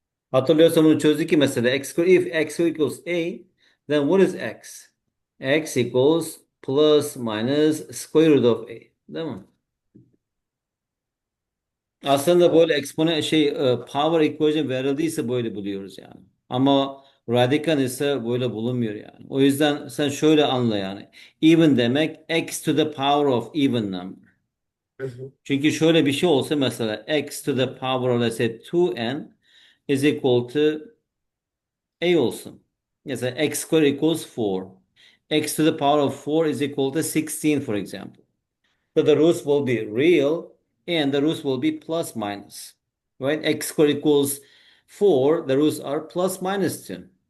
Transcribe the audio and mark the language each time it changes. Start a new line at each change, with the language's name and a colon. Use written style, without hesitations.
Turkish: Hatırlıyorsan bunu çözdük ki mesela
English: if x equals a then what is x? X equals plus minus square root of a.
Turkish: Değil mi? Aslında Ha. böyle power equation verildiyse böyle buluyoruz yani. Ama radical ise böyle bulunmuyor yani. O yüzden sen şöyle anla yani.
English: Even
Turkish: demek
English: x to the power of even number. Hı hı.
Turkish: Çünkü şöyle bir şey olsa mesela
English: x to the power let's say 2n is equal to a
Turkish: olsun. Mesela
English: x squared equals 4. X to the power of 4 is equal to 16 for example. So the roots will be real and the roots will be plus minus. Right? X squared equals 4. The roots are plus minus 2.